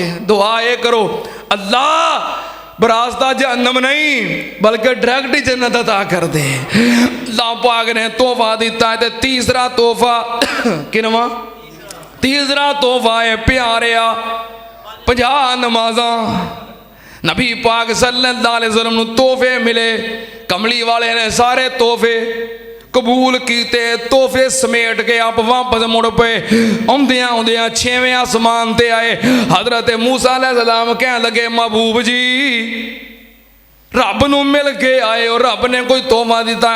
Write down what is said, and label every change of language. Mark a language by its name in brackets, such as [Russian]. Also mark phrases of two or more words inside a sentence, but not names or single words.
[Urdu] دعا یہ کرو، اللہ براستہ جہنم نہیں بلکہ ڈائریکٹ ہی جنت عطا کر دے. [Punjabi] اللہ پاک نے تحفہ دتا ہے. تے تیجا تحفہ کیہڑا? تیجا تحفہ ہے پیاریا 50 نمازاں. نبی پاک [Arabic] صلى الله عليه وسلم [Punjabi] نوں تحفے ملے، کملی والے نے سارے تحفے قبول کیتے، تحفے سمیٹ کے آپ واپس مڑ پئے. آؤندیاں آؤندیاں 6ویں آسمان تے آئے۔ حضرت موسیٰ علیہ السلام کہن لگے، محبوب جی رب نوں مل کے آئے اور رب نے کوئی تحفہ دتا?